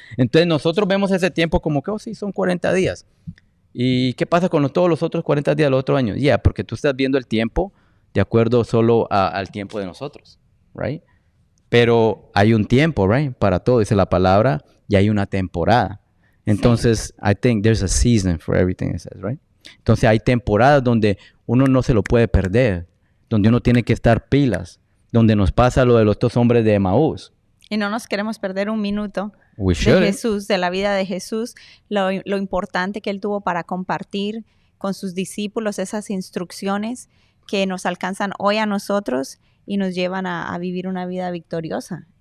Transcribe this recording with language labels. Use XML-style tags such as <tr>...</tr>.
<es>Entonces nosotros vemos ese tiempo como que, sí, son 40 días. ¿Y qué pasa con todos los otros 40 días del otro año? Porque tú estás viendo el tiempo de acuerdo solo al tiempo de nosotros, right? Pero hay un tiempo, right? Para todo, dice la palabra, y hay una temporada. Entonces, sí.</es> <en>I think there's a season for everything it says, right?</en> <es>Entonces, hay temporadas donde uno no se lo puede perder, donde uno tiene que estar pilas, donde nos pasa lo de los dos hombres de Emaús. Y no nos queremos perder un minuto de Jesús, de la vida de Jesús, lo importante que él tuvo para compartir con sus discípulos esas instrucciones que nos alcanzan hoy a nosotros y nos llevan a vivir una vida victoriosa.</es>